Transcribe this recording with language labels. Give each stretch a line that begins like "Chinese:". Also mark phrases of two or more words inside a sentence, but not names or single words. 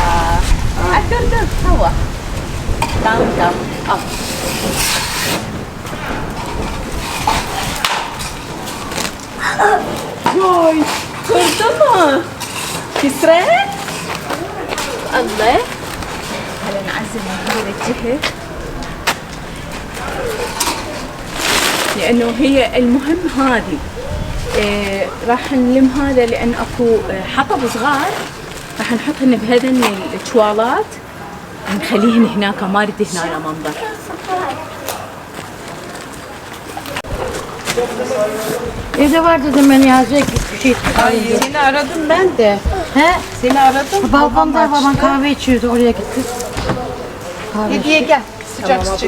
Turkish: Dur. Hava. Tamam. Al. Vay. Kırdı mı? Kisre? Allah.
Arabic: تعالى نعزل من هذه الجهة، لأنه هي المهم هذه. راح نلم هذا لأن أكو حطب صغار راح نحطهن بهذن الشوالات، نخليهن هناك، ما نريد هنا منظر.
Turkish: Evde var dedim ben yazıya bir şey. Ay seni aradım ben de. He? Seni aradım. Balkonda babam kahve içiyordu, oraya gittik. Hediye gel. Sıcak sıcak.